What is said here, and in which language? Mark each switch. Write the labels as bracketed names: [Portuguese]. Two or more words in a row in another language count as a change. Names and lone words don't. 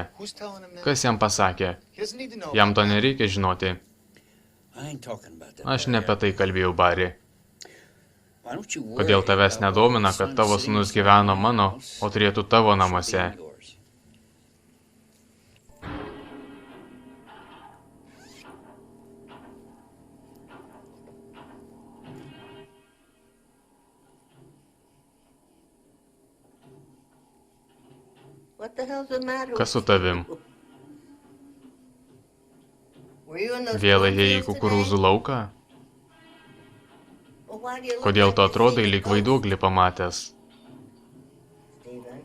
[Lithuanian] Kas jam pasakė? Jam to nereikia žinoti. Aš ne apie tai kalbėjau, Bari. Kodėl tavęs nedomina, kad tavo sūnus gyveno mano, o turėtų tavo namuose? [English] What the hell's the matter [Lithuanian] Kas [English] with [Lithuanian] su tavim? [English] you? Were you in those [Lithuanian] Vėl ėjai į [English] cornfields [Lithuanian] kukurūzų [English] today? [Lithuanian] lauką? [English] Well, why do you look [Lithuanian] Kodėl [English] like [Lithuanian] tu [English] you've [Lithuanian] atrodai [English] seen a [Lithuanian] lyg [English] ghost, [Lithuanian] vaiduoklį pamatęs? [English] Steven?